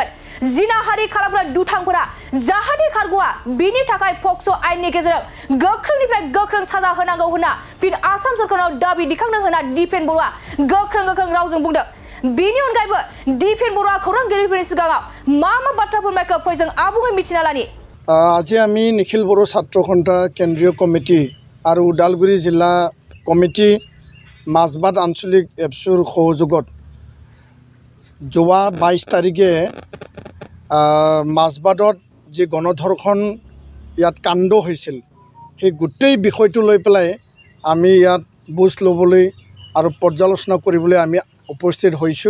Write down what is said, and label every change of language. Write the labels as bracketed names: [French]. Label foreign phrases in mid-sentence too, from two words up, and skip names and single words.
[Bodo] जिनाहारि खालामग्रा दुथांफोरा जाहाथे खारग'आ बिनि थाखाय पक्स' आयेननि गेजेरजों गोख्रोंनिफ्राय गोख्रों साजा होनांगौ होनना फिन आसाम सरकारनाव दाबि दिखांदों होनना दिपेन बर'आ गोख्रों रावजों बुंदों। बेनि अनगायैबो दिपेन बर'आ खौरांगिरिफोरनि सिगाङाव मा बाथ्रा फोरमायखो फै जों आबुङै मिथिना लानि। [Assamese] আজি আমি নিখিল বড়ো ছাত্ৰ সন্থা কেন্দ্ৰীয় কমিটি আৰু ওদালগুৰি জিলা কমিটি মাজবাট আঞ্চলিক এপছুৰ সহযোগত যোৱা 22 তাৰিখে মাজবাটত যি গণধৰ্ষণ ইয়াত কাণ্ড হৈছিল সেই গোটেই বিষয়টো লৈ পেলাই আমি ইয়াত বুজ ল'বলৈ আৰু পৰ্যালোচনা কৰিবলৈ আমি উপস্থিত হৈছোঁ।